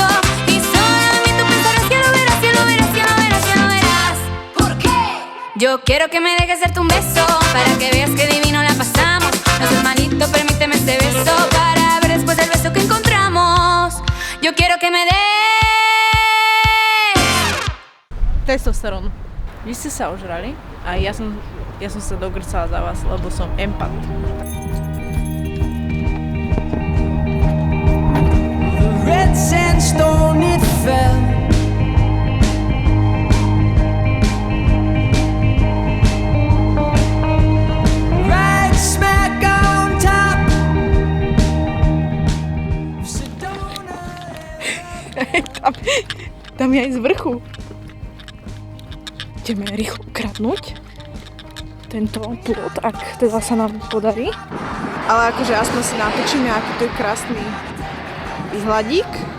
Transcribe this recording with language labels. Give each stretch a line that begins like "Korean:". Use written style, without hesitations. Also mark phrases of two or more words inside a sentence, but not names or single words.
Spanish: Y solamente tú pensarás que lo verás, que lo verás, que lo verás, que lo verás. ¿Por qué? Yo quiero que me dejes darte un beso para que veas que divino la pasamos. No seas malito, permíteme este beso para ver después del beso que encontramos. Yo quiero que me des Testosterón.
Slovak: Vy ste sa ožrali a ja som sa dogrcala za vás, lebo som empat.
English: Red sandstone it fell. Right smack on top.
Slovak: Tam je aj z vrchu. Ideme rýchlo kradnúť tento plot, ak teda sa nám podarí. Ale akože aspoň si natočíme, aký to je krásny výhľadík.